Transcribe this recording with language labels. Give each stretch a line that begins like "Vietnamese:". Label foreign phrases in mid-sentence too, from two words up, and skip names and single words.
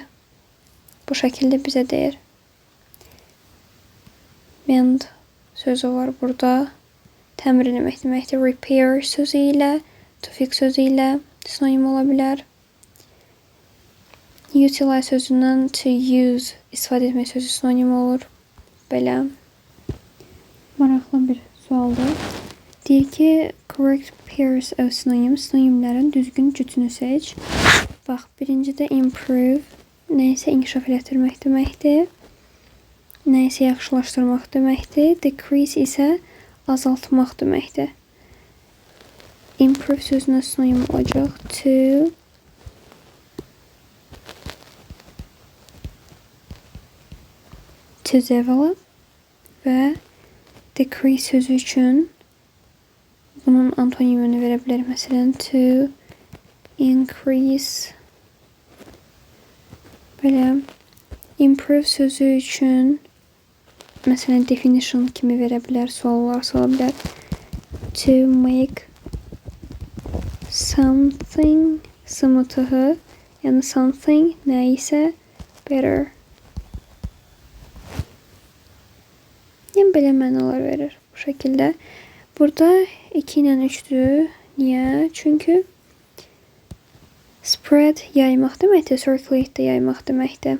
Azerbaijani: Bu şəkildə bizə deyir. Mend sözü var burada. Təmir etmək deməkdir. Repair sözü ilə,
English: to fix
Azerbaijani: sözü ilə sinonim ola bilər. Utilize sözündən
English: to use
Azerbaijani: istifadə etmək sözü sinonim olur. Belə. Maraqlı bir sualdır. Deyir ki,
English: correct pairs of synonyms.
Azerbaijani: Sinonimlərin düzgün cütünü seç. Bax, birincidə improve. Nəysə inkişaf elətdirmək deməkdir. Nəysə yaxşılaşdırmaq deməkdir. Decrease isə azaltmaq deməkdir. Improve sözünə sinonim olacaq.
English: To develop
Azerbaijani: və decrease sözü üçün bunun antonimini verə bilər. Məsələn,
English: to increase
Azerbaijani: belə. Improve sözü üçün məsələn, definition kimi verə bilər, suallar sola bilər.
English: To make something,
Azerbaijani: sımıtığı, yəni something nəyisə better. Yəni, belə mənalar verir bu şəkildə. Burada 2 ilə 3-dür. Niyə? Çünki spread yaymaq deməkdir, circulate də yaymaq deməkdir.